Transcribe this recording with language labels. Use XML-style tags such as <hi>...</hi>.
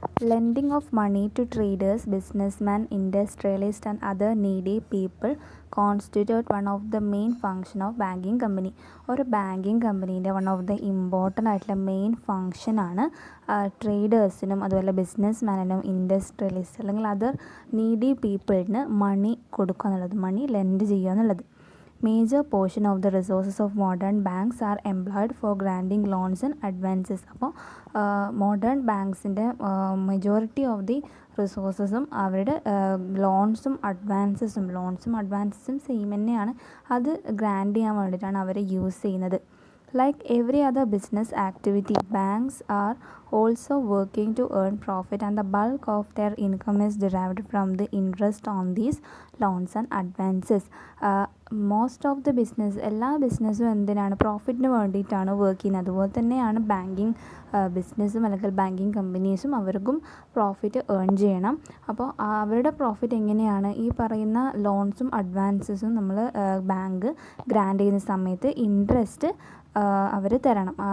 <en>Lending of money to traders, businessman, industrialist and other needy people constitute one of the main function of banking company.</en> <ml>ഒരു banking കമ്പനീൻ്റെ</ml> <en>one of the important</en> <ml>ആയിട്ടുള്ള main ഫങ്ഷനാണ് ട്രേഡേഴ്സിനും അതുപോലെ ബിസിനസ്മാനും industrialist അല്ലെങ്കിൽ other needy പീപ്പിളിന് മണി കൊടുക്കുക എന്നുള്ളത്, മണി lent ചെയ്യുക എന്നുള്ളത്.</ml> <en>Major portion of the resources of modern banks are employed for granting loans and advances.</en> <ml>അപ്പോൾ modern ബാങ്ക്സിൻ്റെ</ml> <en>majority of the റിസോഴ്സസും</en> <ml>അവരുടെ ലോൺസും അഡ്വാൻസസും സെയിം തന്നെയാണ്. അത് ഗ്രാൻഡ് ചെയ്യാൻ വേണ്ടിയിട്ടാണ് അവർ യൂസ് ചെയ്യുന്നത്.</ml> <en>Like every other business activity, banks are also working to earn profit, and the bulk of their income is derived from the interest on these loans and advances. Most of the business,</en> <ml>എല്ലാ ബിസിനസ്സും എന്തിനാണ്? പ്രോഫിറ്റിന് വേണ്ടിയിട്ടാണ് work ചെയ്യുന്നത്. അതുപോലെ തന്നെയാണ് banking ബിസിനസ്സും അല്ലെങ്കിൽ banking കമ്പനീസും അവർക്കും പ്രോഫിറ്റ് ഏൺ ചെയ്യണം. അപ്പോൾ അവരുടെ പ്രോഫിറ്റ് എങ്ങനെയാണ്? ഈ പറയുന്ന ലോൺസും അഡ്വാൻസസും നമ്മൾ ബാങ്ക് ഗ്രാൻഡ് ചെയ്യുന്ന സമയത്ത് ഇൻട്രസ്റ്റ് അവർ തരണം.</ml>